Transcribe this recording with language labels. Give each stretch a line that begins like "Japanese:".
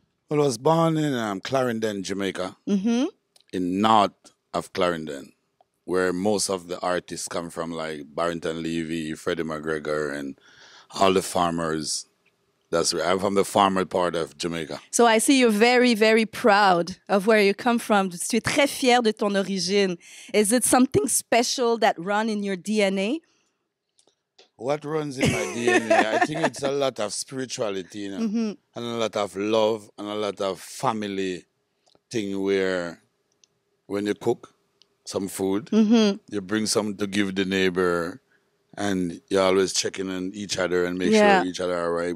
English: Well, I was born in Clarendon, Jamaica, in north of Clarendon, where most of the artists come from, like Barrington Levy, Freddie McGregor, and all the farmers. That's where I'm from, the farmer part of Jamaica. So I see you're very, very proud of where you come from.
French: Tu es très fier de ton origine.
English: Is it something special that runs in your DNA? What runs in my DNA? I think it's a lot of spirituality, you know, and a lot of love and a lot of family thing where when you cook some food, you bring some to give the neighbor, and you're always checking on each other and make sure each other are right.